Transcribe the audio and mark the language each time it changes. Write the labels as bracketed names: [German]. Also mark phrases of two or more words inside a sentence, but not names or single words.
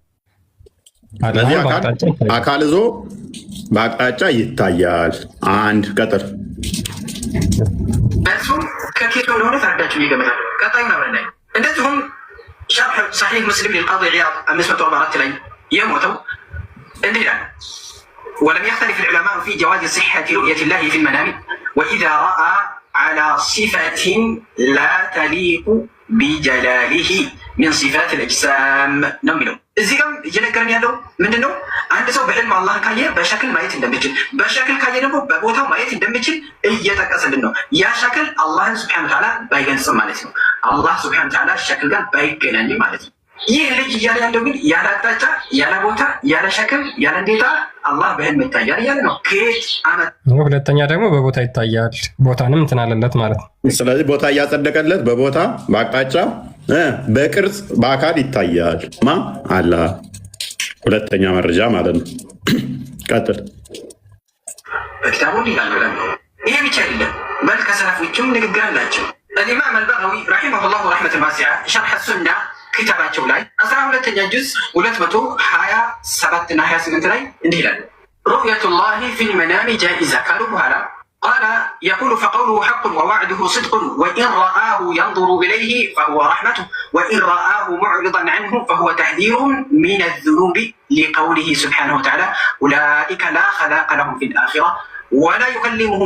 [Amharic] አካል ይዞ በአቅጣጫ ይታያል። አንድ ቀጥር እሱም ከኬቶ እንደሆነ ተረዳችሁ ይገመታል። ቀጣዩ ነው ላይ እንደዚሁም ሸርሕ ሰሒህ ሙስሊም ሊልቃዲ ዒያድ 544 ላይ የሞተው እንዲህ ይላል [Arabic] ولم يختلف العلماء في جواز صحة رؤية الله في المنام وإذا رأى على صفة لا تليق بجلاله من صفات الأجسام نملو [Amharic] እዚህ ጋር እየነገረን ያለው ምንድነው? አንድ ሰው በህልም አላህ ካየ በሸክል ማየት እንደሚችል፣ በሸክል ካየ ደግሞ በቦታው ማየት እንደሚችል እየጠቀሰልን ነው። ያ ሸክል አላህን [Arabic] سبحانه وتعالى [Amharic] ባይገልጽም ማለት ነው። አላህ [Arabic] سبحانه وتعالى [Amharic] ሸክል ጋር ባይገናኝም ማለት ነው። ይህ ልጅ እያለ ያለው ግን ያለ አቅጣጫ ያለ ቦታ ያለ ሸክል ያለ እንዴታ አላህ በህልም ይታያል እያለ ነው። ከየት አመት? ሁለተኛ ደግሞ በቦታ ይታያል፣ ቦታንም እንትን አለለት ማለት ነው። ስለዚህ ቦታ እያጸደቀለት በቦታ በአቅጣጫ በቅርጽ በአካል ይታያል አላህ። ሁለተኛ መረጃ ማለት ነው። ቀጥል። በኪታቡ ይላል። ይሄ ብቻ አይደለም፣ በል ከሰለፎችም ንግግር አላቸው። [Arabic] الإمام البغوي رحمه الله رحمة واسعة شرح السنة كتاباته [Amharic] لاي 12ኛ ጁዝ 227 እና 28 ላይ እንዲህ ይላል [Arabic] رؤية الله في المنام جائزة قالوا بهذا قال يقول فقوله حق ووعده صدق وإن رآه ينظر إليه فهو رحمته وإن رآه معرضا عنه فهو تحذير من الذنوب لقوله سبحانه وتعالى أولئك لا خلاق لهم في الآخرة ولا يكلمهم